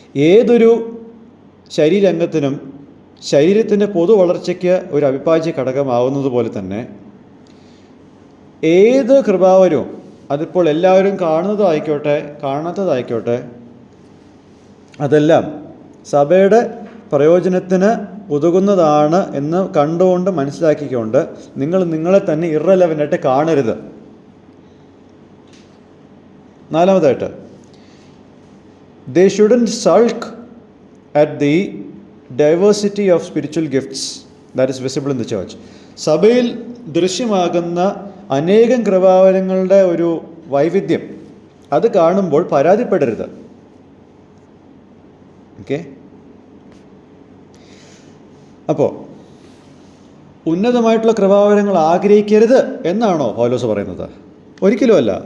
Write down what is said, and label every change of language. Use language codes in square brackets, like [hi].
[ml] ഏതൊരു ശരീരംഗത്തിനും ശരീരത്തിൻ്റെ പൊതു വളർച്ചയ്ക്ക് ഒരു അവിഭാജ്യ ഘടകമാവുന്നത് പോലെ തന്നെ ഏത് കൃപാവരവും, അതിപ്പോൾ എല്ലാവരും കാണുന്നതായിക്കോട്ടെ കാണാത്തതായിക്കോട്ടെ, അതെല്ലാം സഭയുടെ പ്രയോജനത്തിന് ഉതകുന്നതാണ് എന്ന് കണ്ടുകൊണ്ട് മനസ്സിലാക്കിക്കൊണ്ട് നിങ്ങൾ നിങ്ങളെ തന്നെ ഇറലവൻ്റായിട്ട് കാണരുത്. നാലാമതായിട്ട്, [en] they shouldn't sulk at the diversity of spiritual gifts that is visible in the church. [ml] സഭയിൽ ദൃശ്യമാകുന്ന അനേകം കൃപാവരങ്ങളുടെ ഒരു വൈവിധ്യം അത് കാണുമ്പോൾ പരാതിപ്പെടരുത്. ഓക്കെ, അപ്പോൾ ഉന്നതമായിട്ടുള്ള കൃപാവരങ്ങൾ ആഗ്രഹിക്കരുത് എന്നാണോ പൗലോസ് പറയുന്നത്? ഒരിക്കലുമല്ല.